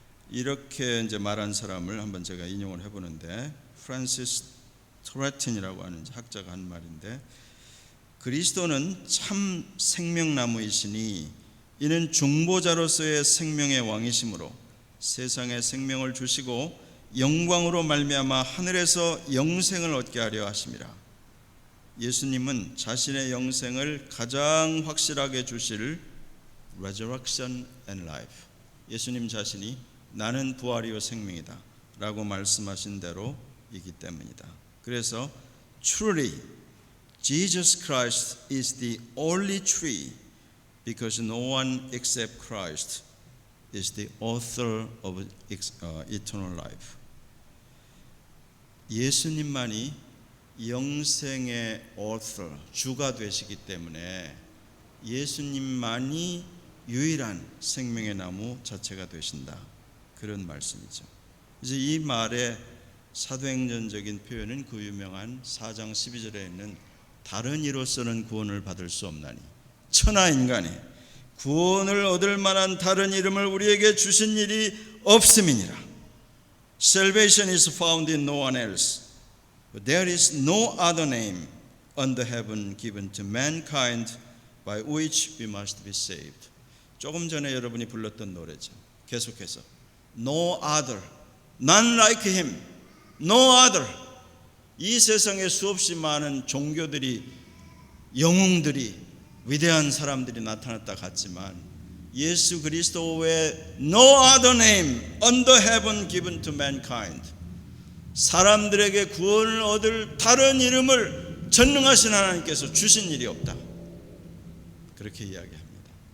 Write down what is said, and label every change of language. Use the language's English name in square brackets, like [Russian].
[Korean] 이렇게 이제 말한 사람을 한번 제가 인용을 해보는데, 프란시스 토레틴이라고 하는 학자가 한 말인데, 그리스도는 참 생명나무이시니 이는 중보자로서의 생명의 왕이시므로 세상에 생명을 주시고 영광으로 말미암아 하늘에서 영생을 얻게 하려 하심이라. 예수님은 자신의 영생을 가장 확실하게 주실 [English] resurrection and life, [Korean] 예수님 자신이 나는 부활이요 생명이다 라고 말씀하신 대로 이기 때문이다. 그래서 [English] truly Jesus Christ is the only tree because no one except Christ is the author of eternal life. [Korean] 예수님만이 영생의 author, 주가 되시기 때문에 예수님만이 유일한 생명의 나무 자체가 되신다. 그런 말씀이죠. 이제 이 말의 사도행전적인 표현은 그 유명한 4장 12절에 있는 다른 이로서는 구원을 받을 수 없나니 천하 인간이 구원을 얻을 만한 다른 이름을 우리에게 주신 일이 없음이니라. [English] Salvation is found in no one else. But there is no other name under heaven given to mankind by which we must be saved. [Korean] 조금 전에 여러분이 불렀던 노래죠. 계속해서 [English] No other, none like him, no other. [Korean] 이 세상에 수없이 많은 종교들이, 영웅들이, 위대한 사람들이 나타났다 같지만 예수 그리스도 외에 [English] no other name under heaven given to mankind, [Korean] 사람들에게 구원을 얻을 다른 이름을 전능하신 하나님께서 주신 일이 없다. 그렇게 이야기합니다.